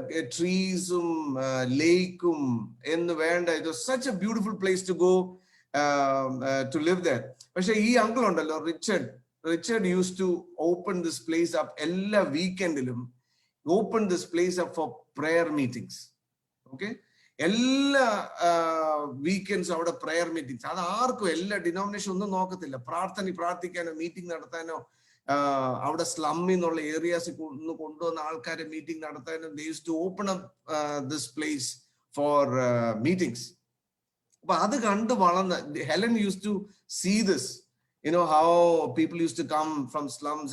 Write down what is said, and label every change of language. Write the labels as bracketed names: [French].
[English] Trees, lake, it was such a beautiful place to go to live there. But he uncle Richard used to open this place up every weekend. Open this place up for prayer meetings. [Malayalam] Okay, എല്ലാ weekends അവിടെ prayer meetings. അത് ആർക്കും എല്ലാ denomination ഒന്നും നോക്കത്തില്ല. പ്രാർത്ഥിക്കാനോ meeting നടത്താനോ അവിടെ സ്ലമ്മിൽ നിന്നുള്ള ഏരിയാസ് കൊണ്ടുവന്ന ആൾക്കാരെ മീറ്റിംഗ് നടത്താനും [English] they used to open up this place for meetings. [Malayalam] അപ്പൊ അത് കണ്ട് വളർന്ന [English] Helen used to see this, you know, how people used to come from slums.